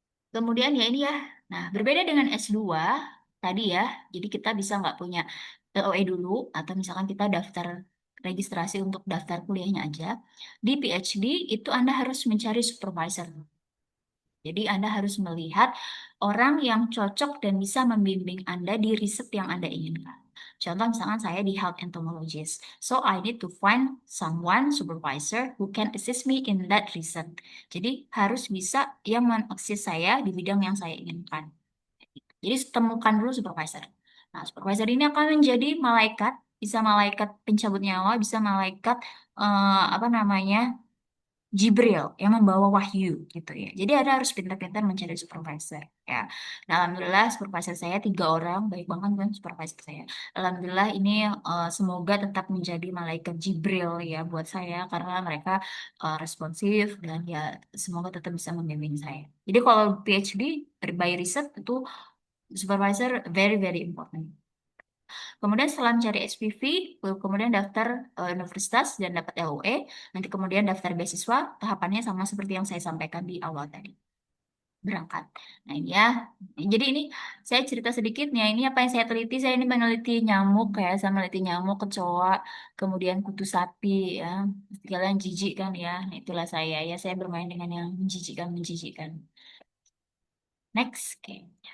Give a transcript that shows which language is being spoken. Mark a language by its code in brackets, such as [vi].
[id] Kemudian ya ini ya, nah berbeda dengan S2 tadi ya, jadi kita bisa nggak punya LOE dulu, atau misalkan kita daftar registrasi untuk daftar kuliahnya aja. Di PhD itu Anda harus mencari supervisor. Jadi Anda harus melihat orang yang cocok dan bisa membimbing Anda di riset yang Anda inginkan. Contoh misalkan saya di health entomologist. [en] So I need to find someone supervisor who can assist me in that research. [id] Jadi harus bisa yang mengakses saya di bidang yang saya inginkan. Jadi temukan dulu supervisor. Nah, supervisor ini akan menjadi malaikat, bisa malaikat pencabut nyawa, bisa malaikat apa namanya, Jibril yang membawa wahyu gitu ya. Jadi ada harus pintar-pintar mencari supervisor ya. Nah, alhamdulillah supervisor saya 3 orang, baik banget kan supervisor saya. Alhamdulillah ini semoga tetap menjadi malaikat Jibril ya buat saya, karena mereka responsif dan ya semoga tetap bisa membimbing saya. Jadi kalau PhD by riset itu supervisor [en] very very important. [id] Kemudian setelah mencari HPV, kemudian daftar universitas dan dapat LOE, nanti kemudian daftar beasiswa, tahapannya sama seperti yang saya sampaikan di awal tadi. Berangkat. Nah ini ya, jadi ini saya cerita sedikitnya, ini apa yang saya teliti, saya ini meneliti nyamuk ya, saya meneliti nyamuk, kecoa, kemudian kutu sapi ya, kalian jijik kan ya, nah, itulah saya ya, saya bermain dengan yang menjijikkan. Next, oke.